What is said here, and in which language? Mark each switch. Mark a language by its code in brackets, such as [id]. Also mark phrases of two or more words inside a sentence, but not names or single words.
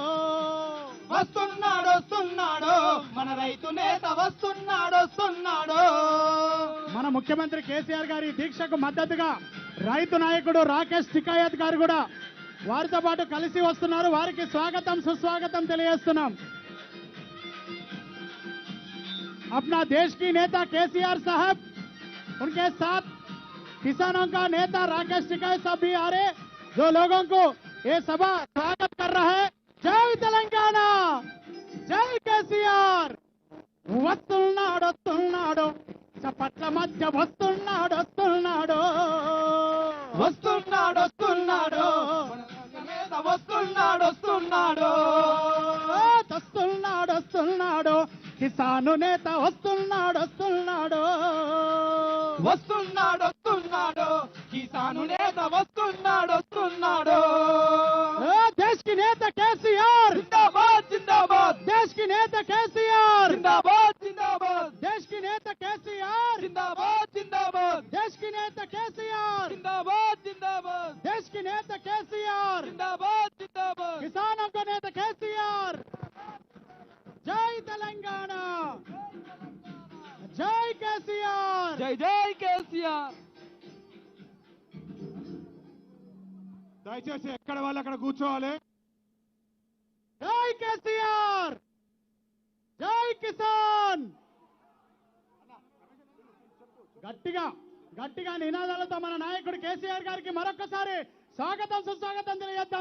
[te] మన రైతు నేత వస్తున్నాడు మన ముఖ్యమంత్రి కేసీఆర్ గారి దీక్షకు మద్దతుగా రైతు నాయకుడు రాకేష్ టికాయత్ గారు కూడా వారితో పాటు కలిసి వస్తున్నారు. వారికి స్వాగతం సుస్వాగతం తెలియజేస్తున్నాం. [hi] अपना देश की नेता केसीआर साहब, उनके साथ किसानों का नेता राकेश टिकायत साहब भी आ रहे, जो लोगों को ये सभा स्वागत कर रहा है. जय तेलंगाना, जय केसीआर. [te] వస్తున్నాడు చప్పట్ల మధ్య వస్తున్నాడు కిసాను నేత, వస్తున్నాడు కిసాను నేత వస్తున్నాడు [hi] देश की नेता केसीआर, जिंदाबाद देश की नेता केसीआर, जिंदाबाद देश की नेता केसीआर, जिंदाबाद देश की नेता केसीआर, जिंदाबाद देश की नेता केसीआर, जिंदाबाद किसानों को नेता केसीआर. जय तेलंगाना, जय केसीआर. जय केसीआर [te] దయచేసి ఎక్కడ వాళ్ళు అక్కడ కూర్చోవాలి. జై కేసీఆర్, జై కిసాన్. గట్టిగా నినాదాలతో మన నాయకుడు కేసీఆర్ గారికి మరొకసారి స్వాగతం సుస్వాగతం తెలియజేద్దాం.